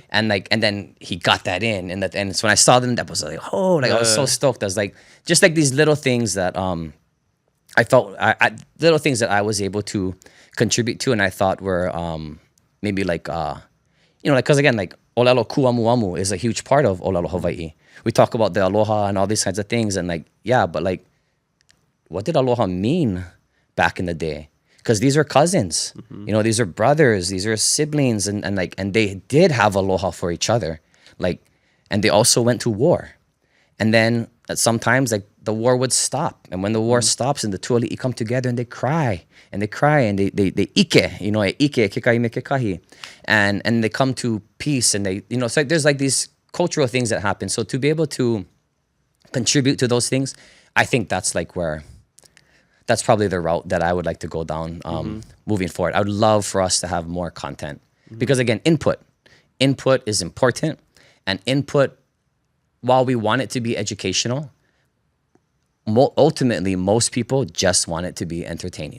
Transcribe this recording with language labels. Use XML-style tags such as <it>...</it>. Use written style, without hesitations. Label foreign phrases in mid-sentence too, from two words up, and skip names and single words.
<en>and then he got that in, and so when I saw them, that was like, I was so stoked. I was like, just like these little things that I felt, little things that I was able to contribute to, and I thought were maybe like, because again, like</en> <haw>ʻŌlelo Kuamuamu</haw> <en>is a huge part of</en> <haw>ʻŌlelo Hawaiʻi.</haw> <en>We talk about the aloha and all these kinds of things, and like, yeah, but like, what did aloha mean back in the day? Because these are cousins, these are brothers, these are siblings, and they did have aloha for each other, like, and they also went to war, and then sometimes like the war would stop, and when the war stops, and the two ali'i come together and they cry and they</en> <haw>ʻike, ʻike kekai me kekahi,</haw> <en>and they come to peace, and they so there's like these cultural things that happen. So to be able to contribute to those things, I think that's like that's probably the route that I would like to go down moving forward. I would love for us to have more content because again, input is important, and input, while we want it to be educational, ultimately most people just want it to be entertaining.</en>